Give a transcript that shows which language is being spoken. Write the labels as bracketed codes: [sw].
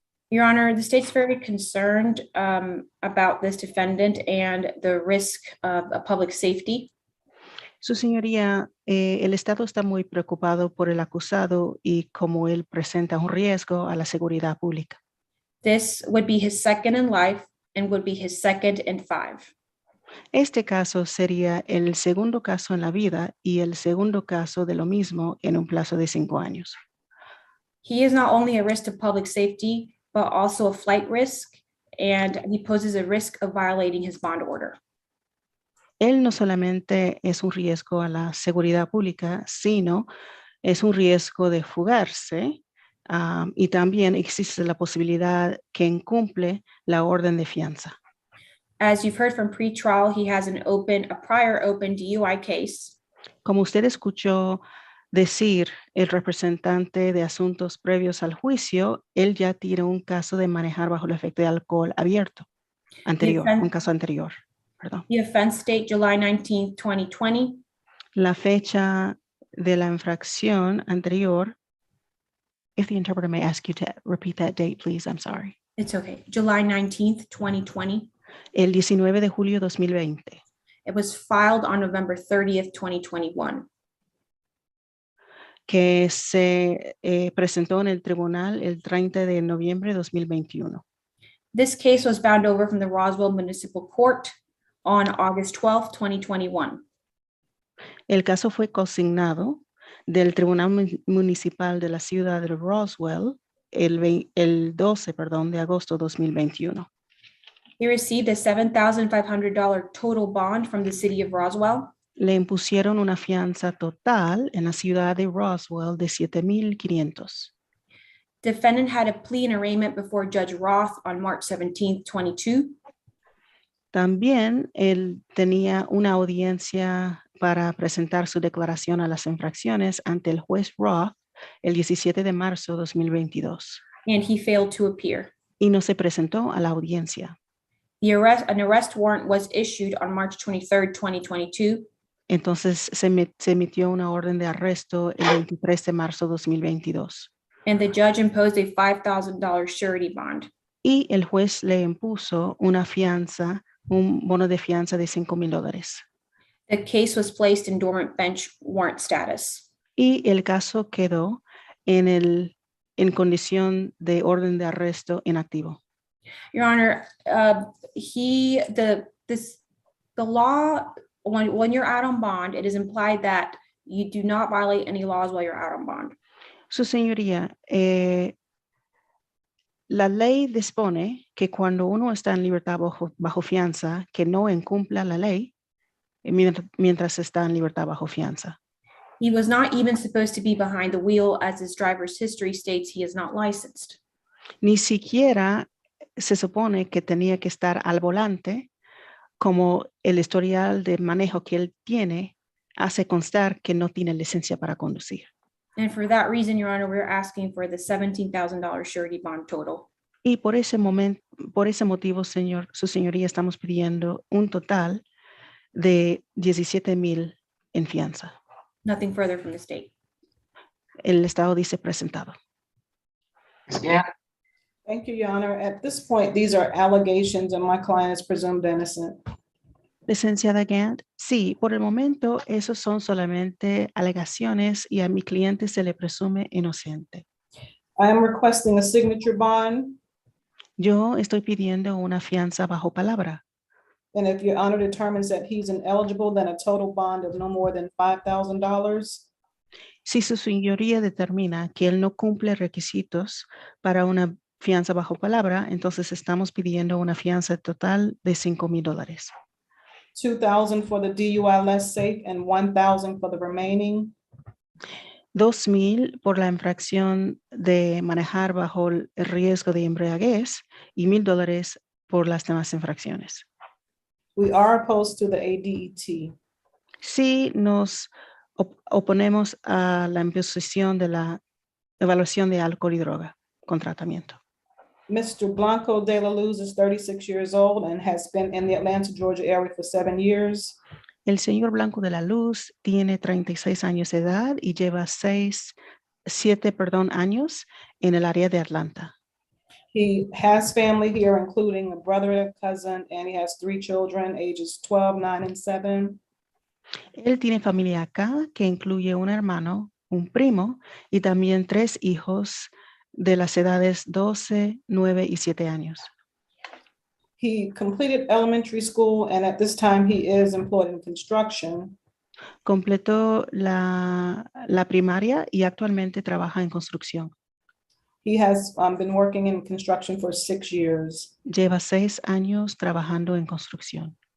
[en] Your Honor, the state's very concerned about this defendant and the risk of public safety. [es] Su señoría, el Estado está muy preocupado por el acusado y cómo él presenta un riesgo a la seguridad pública. [en] This would be his second in life and would be his second in 5. [es] Este caso sería el segundo caso en la vida y el segundo caso de lo mismo en un plazo de 5 años. [en] He is not only a risk to public safety, but also a flight risk, and he poses a risk of violating his bond order. [es] Él no solamente es un riesgo a la seguridad pública, sino es un riesgo de fugarse y también existe la posibilidad que incumple la orden de fianza. [en] As you've heard from pretrial, he has a prior open DUI case. [es] Como usted escuchó decir el representante de asuntos previos al juicio, él ya tiene un caso de manejar bajo el efecto de alcohol abierto, anterior, un caso anterior. Perdón. [en] The offense date, July 19th, 2020. [es] La fecha de la infracción anterior. [en] If the interpreter may ask you to repeat that date, please. I'm sorry. It's okay. July 19th, 2020. [es] El 19 de julio de 2020. [en] It was filed on November 30th, 2021. [es] que se presentó en el tribunal el 30 de noviembre de 2021. [en] This case was bound over from the Roswell Municipal Court on August 12th, 2021. [es] El caso fue consignado del Tribunal Municipal de la ciudad de Roswell el 12, de agosto de 2021. [en] He received a $7,500 total bond from the city of Roswell. [es] Le impusieron una fianza total en la ciudad de Roswell de $7,500. [en] Defendant had a plea and arraignment before Judge Roth on March 17th, 22. [es] También él tenía una audiencia para presentar su declaración a las infracciones ante el juez Roth el 17 de marzo de 2022. [en] And he failed to appear. [es] Y no se presentó a la audiencia. [en] An arrest warrant was issued on March 23rd, 2022. [es] Entonces se emitió una orden de arresto el 23 de marzo de 2022. [en] And the judge imposed a $5,000 surety bond. [es] Y el juez le impuso una fianza, un bono de fianza de $5,000. [en] The case was placed in dormant bench warrant status. [es] Y el caso quedó en condición de orden de arresto inactivo. [en] Your Honor, the law, when you're out on bond, it is implied that you do not violate any laws while you're out on bond. [es] Su señoría, la ley dispone que cuando uno está en libertad bajo fianza, que no incumpla la ley mientras está en libertad bajo fianza. [en] He was not even supposed to be behind the wheel, as his driver's history states he is not licensed. [es] Ni siquiera se supone que tenía que estar al volante, como el historial de manejo que él tiene hace constar que no tiene licencia para conducir. [en] And for that reason, Your Honor, we're asking for the $17,000 surety bond total. [es] Y por ese motivo, su señoría, estamos pidiendo un total de $17,000 en fianza. [en] Nothing further from the state. [es] El Estado dice presentado. [en] Yeah. Thank you, Your Honor. At this point, these are allegations and my client is presumed innocent. [es] Licenciada Gant, sí, por el momento esos son solamente alegaciones y a mi cliente se le presume inocente. [en] I am requesting a signature bond, [es] Yo estoy pidiendo una fianza bajo palabra. [en] and if Your Honor determines that he's ineligible, then a total bond of no more than $5,000. [es] Si su señoría determina que él no cumple requisitos para una fianza bajo palabra, entonces estamos pidiendo una fianza total de $5,000. [en] $2,000 for the DUI less safe and $1,000 for the remaining. [es] $2,000 por la infracción de manejar bajo el riesgo de embriaguez y $1,000 por las demás infracciones. [en] We are opposed to the ADET. [es] Sí, nos oponemos a la imposición de la evaluación de alcohol y droga con tratamiento. [en] Mr. Blanco de la Luz is 36 years old and has been in the Atlanta, Georgia area for 7 years. [es] El señor Blanco de la Luz tiene 36 años de edad y lleva 7 años en el área de Atlanta. [en] He has family here, including a brother, a cousin, and he has 3 children, ages 12, 9, and 7. [es] Él tiene familia acá que incluye un hermano, un primo y también 3 hijos de las edades 12, 9 y 7 años. [en] He completed elementary school and at this time he is employed in construction. [es] Completó la primaria y actualmente trabaja en construcción. [en] He has been working in construction for 6 years. [es] Lleva 6 años trabajando en construcción.